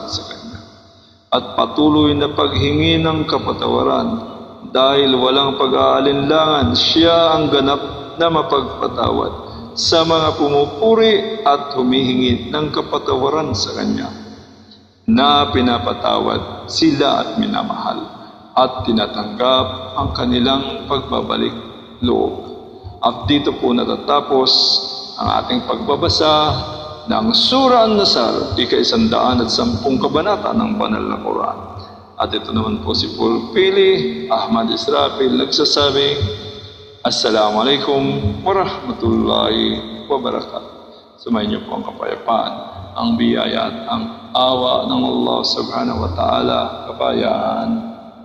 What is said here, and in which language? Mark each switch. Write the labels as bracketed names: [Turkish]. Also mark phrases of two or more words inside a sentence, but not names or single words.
[Filipino] sa Kanya, at patuloy na paghingi ng kapatawaran, dahil walang pag-aalinlangan siya ang ganap na mapagpatawad sa mga pumupuri at humihingi ng kapatawaran sa Kanya, na pinapatawad sila at minamahal at tinatanggap ang kanilang pagbabalik loob. At dito po natatapos ang ating pagbabasa ng Surah An-Nasr, 110 kabanata ng banal na Quran. At ito naman po si Paul Pili Ahmad Israfil nagsasabing, [Arabic] السلام عليكم ورحمة الله وبركاته. [Filipino] Sumayin niyo po ang kapayapaan, ang biyaya at ang awa ng Allah [Arabic] سبحانه وتعالى. [Filipino] Kapayaan.